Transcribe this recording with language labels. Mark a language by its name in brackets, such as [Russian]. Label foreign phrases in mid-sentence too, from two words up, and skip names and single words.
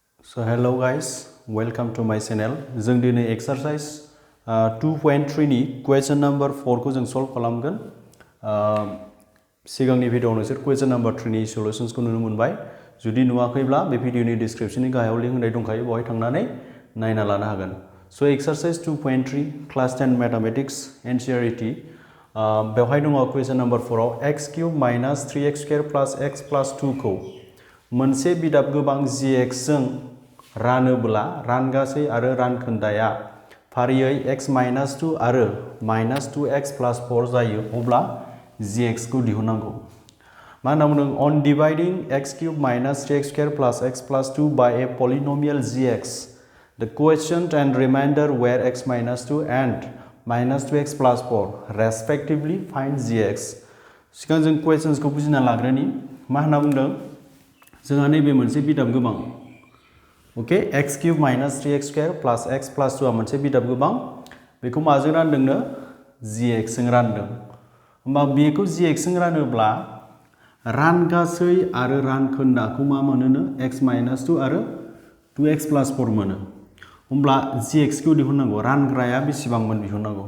[English] So hello guys, welcome to my channel. [Bodo] जों दिनै exercise 2.3 नि [English] question number 4 [Bodo] को जों solve खालामगोन. सिगांनि भिडियोआव नोंसोर [English] question number 3 [Bodo] नि solutions को नुनो मोनबाय. जुदि नुवाखैब्ला बे भिडियोनि description नि गाहायाव लिंक होनाय दंखायो, बेवहाय थांनानै नायना लानो हागोन. [English] So exercise 2.3 class 10 mathematics NCERT [Bodo] बेवहाय दङ [English] question number 4 [Bodo] आव [English] x³ minus 3x² plus x plus 2 [Bodo] खौ मोनसे बिदाब गोबां gx जों रानोब्ला रानगासै आरो रानखोन्दाया फारियै [English] x minus 2 [Bodo] आरो [English] minus 2x plus 4 [Bodo] जायो अब्ला gx खौ दिहुननांगौ. मा होनना बुंदों? [English] On dividing x³ minus 3x² plus x plus 2 by a polynomial gx, the quotient and remainder were x minus 2 and minus 2x plus 4 respectively find gx. [Bodo] सिगां जों questions को बुजिना लाग्रोनि. मा होनना बुंदों? जोंहा नैबे मोनसे बिदाब गोबां. ओके, [English] x³ minus 3x² plus x plus 2 [Bodo] आ मोनसे बिदाब गोबां. बेखौ माजों रानदोंनो? gx जों रानदों. होमबा बेखौ gx जों रानोब्ला रानगासै आरो रानखोन्दाखौ मा मोनोनो? [English] x minus 2 [Bodo] आरो [English] 2x plus 4 [Bodo] मोनो. होमब्ला gx खौ दिहुननांगौ. रानग्राया बेसेबांमोन दिहुननांगौ.